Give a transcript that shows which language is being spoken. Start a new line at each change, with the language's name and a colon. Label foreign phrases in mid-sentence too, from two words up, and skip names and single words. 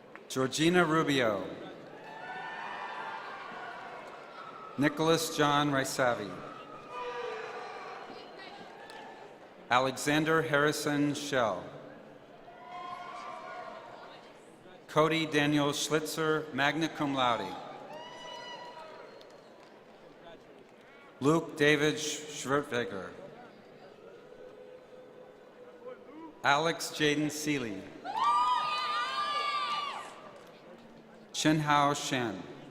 English: Georgina Rubio. Nicholas John Raisavi. Alexander Harrison Schell. Cody Daniel Schlitzer,
Latin: magna cum laude.
English: Luke David Schwertweger. Alex Jaden Seeley. Chinhao Shen.